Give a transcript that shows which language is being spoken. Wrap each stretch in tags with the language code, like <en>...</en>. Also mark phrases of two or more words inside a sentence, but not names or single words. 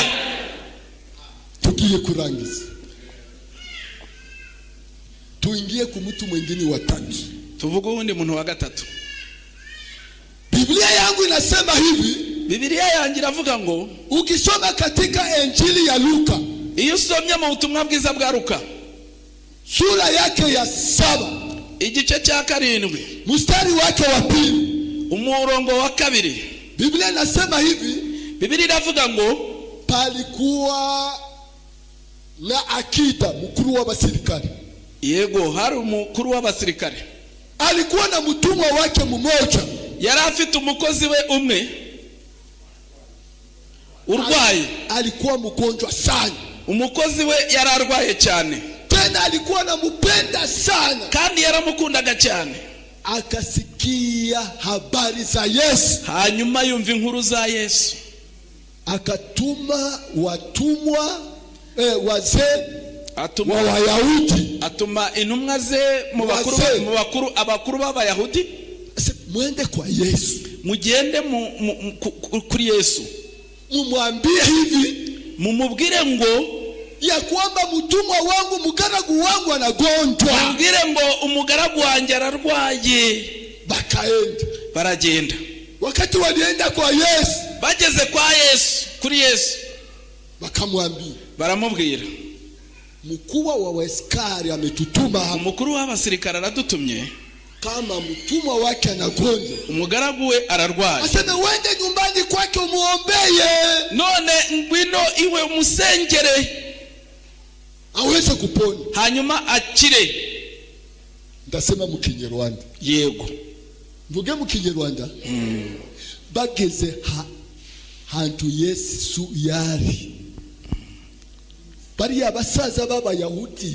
<rw>Tugiye kurangiza.</rw> <sw>Tuingie ku mtu mwingine wa tatu.</sw> <rw>Tuvuge undi muntu wa gatatu.</rw> <sw>Biblia yangu inasema hivi.</sw> <rw>Biblia yangu iravuga ngo,</rw> <sw>ukisoma katika Injili ya Luka,</sw> <rw>iyo usomye mu butumwa bwiza bwa Luka</rw> <sw>sura yake ya 7,</sw> <rw>igice cya 7,</rw> <sw>mstari wake wa 2,</sw> <rw>umurongo wa 2,</rw> <sw>Biblia inasema hivi.</sw> <rw>Biblia iravuga ngo,</rw> <sw>palikuwa na akida, mkuru wa basirikari.</sw> <rw>Yego, hari umukuru w'abasirikare.</rw> <sw>Alikuwa na mtumwa wake mmoja.</sw> <rw>Yari afite umukozi we umwe urwaye.</rw> <sw>Alikuwa mgonjwa sana.</sw> <rw>Umukozi we yari arwaye cyane.</rw> <sw>Tena alikuwa anampenda sana,</sw> <rw>kandi yaramukundaga cyane.</rw> <sw>Akasikia habari za Yesu,</sw> <rw>hanyuma yumva inkuru za Yesu.</rw> <sw>Akatuma watumwa wazee wa Wayahudi,</sw> <rw>atuma intumwa ze abakuru b'Abayahudi,</rw> <sw>mwende kwa Yesu,</sw> <rw>mugende kuri Yesu,</rw> <sw>mumwambie hivi,</sw> <rw>mumubwire ngo</rw> <sw>ya kwamba mtumwa wangu, mugaragu wangu anagonjwa.</sw> <rw>Mubwire ngo umugaragu wanjye ararwaye.</rw> <sw>Bakaenda,</sw> <rw>baragenda.</rw> <sw>Wakati walienda kwa Yesu,</sw> <rw>bageze kwa Yesu, kuri Yesu,</rw> <sw>bakamwambia,</sw> <rw>baramubwira,</rw> <sw>mkuu wa askari ametutuma hapa.</sw> <rw>Umukuru w'abasirikare aradutumye,</rw> <sw>kama mtumwa wake anagonjwa,</sw> <rw>umugaragu we ararwaye,</rw> <sw>aseme wende nyumbani kwake umuombeye.</sw> <rw>None ngwino iwe umusengere</rw> <sw>aweze kupona,</sw> <rw>hanyuma akire. Ndasema mu Kinyarwanda. Yego. Mvuge mu Kinyarwanda. Bageze hantu Yesu yari, bariya basaza b'abayahudi</rw>